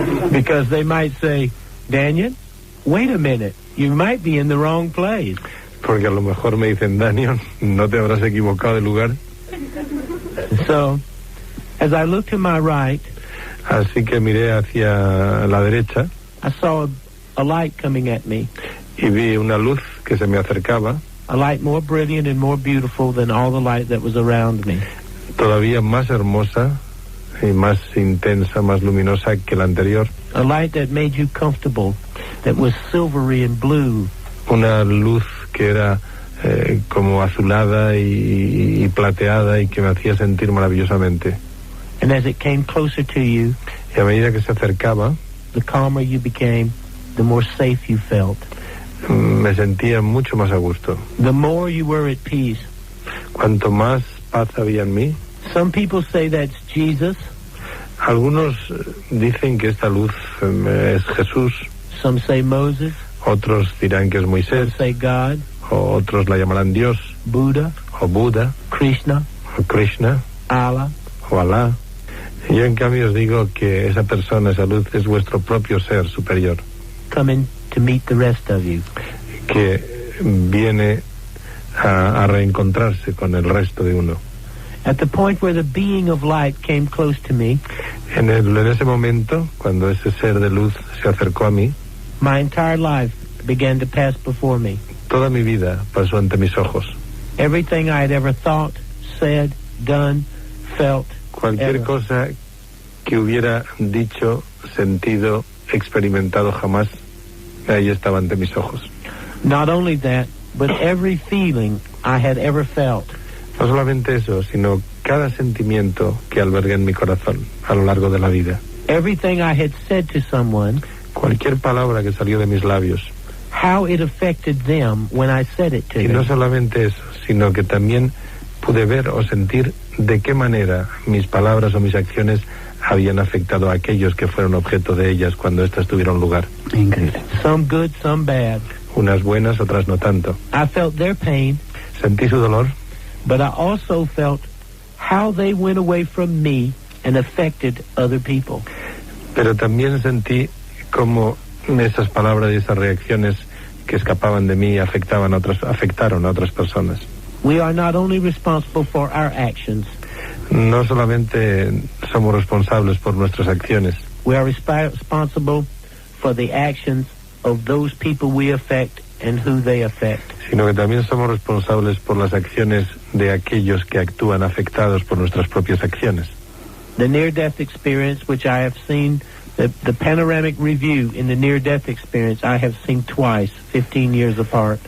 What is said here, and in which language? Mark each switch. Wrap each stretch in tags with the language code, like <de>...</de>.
<en>Because they might say, Daniel, wait a minute, you might be in the wrong place.</en> <es>Porque a lo mejor me dicen, Daniel, ¿no te habrás equivocado de lugar?</es> <en>So, as I looked to my right,</en> <es>así que miré hacia la derecha,</es> <en>I saw a light coming at me.</en> <es>Y vi una luz que se me acercaba.</es> <en>A light more brilliant and more beautiful than all the light that was around me.</en> <es>Todavía más hermosa y más intensa, más luminosa que la anterior.</es> <en>A light that made you comfortable, that was silvery and blue.</en> <es>Una luz que era como azulada y plateada y que me hacía sentir maravillosamente.</es> <en>And as it came closer to you,</en> <es>Y a medida que se acercaba,</es> <en>the calmer you became, the more safe you felt.</en> <es>Me sentía mucho más a gusto.</es> <en>The more you were at peace.</en> <es>Cuanto más paz había en mí.</es> <en>Some people say that's Jesus.</en> <es>Algunos dicen que esta luz es Jesús.</es> <en>Some say Moses.</en> <es>Otros dirán que es Moisés.</es> <en>Some say God.</en> <es>O otros la llamarán Dios.</es> <en>Buddha.</en> <es>O Buda.</es> <en>Krishna.</en> <es>O Krishna.</es> <en>Allah.</en> <es>O Alá. Yo en cambio os digo que esa persona, esa luz, es vuestro propio ser superior.</es> <en>Coming to meet the rest of you.</en> <es>Que viene a reencontrarse con el resto de uno.</es> <en>At the point where the being of light came close to me,</en> <es>en ese momento, cuando ese ser de luz se acercó a mí,</es> <en>my entire life began to pass before me.</en> <es>Toda mi vida pasó ante mis ojos.</es> <en>Everything I had ever thought, said, done, felt.</en> <es>Cualquier cosa que hubiera dicho, sentido, experimentado jamás, ahí estaba ante mis ojos.</es> <en>Not only that, but every feeling I had ever felt.</en> <es>No solamente eso, sino cada sentimiento que albergué en mi corazón a lo largo de la vida.</es> <en>Everything I had said to someone,</en> <es>cualquier palabra que salió de mis labios,</es> <en>how it affected them when I said it to them.</en> <es>Y no solamente eso, sino que también pude ver o sentir de qué manera mis palabras o mis acciones habían afectado a aquellos que fueron objeto de ellas cuando éstas tuvieron lugar. Increíble.</es> <en>Some good, some bad.</en> <es>Unas buenas, otras no tanto.</es> <en>I felt their pain.</en> <es>Sentí su dolor.</es> <en>But I also felt how they went away from me and affected other people.</en> <es>Pero también sentí cómo esas palabras y esas reacciones que escapaban de mí afectaron a otras personas.</es> <en>We are not only responsible for our actions.</en> <es>No solamente somos responsables por nuestras acciones.</es> <en>We are responsible for the actions of those people we affect and who they affect.</en> <es>Sino que también somos responsables por las acciones de aquellos que actúan afectados por nuestras propias acciones.</es> <en>The near-death experience, which I have seen, the panoramic review in the near-death experience, I have seen twice, 15 years apart.</en>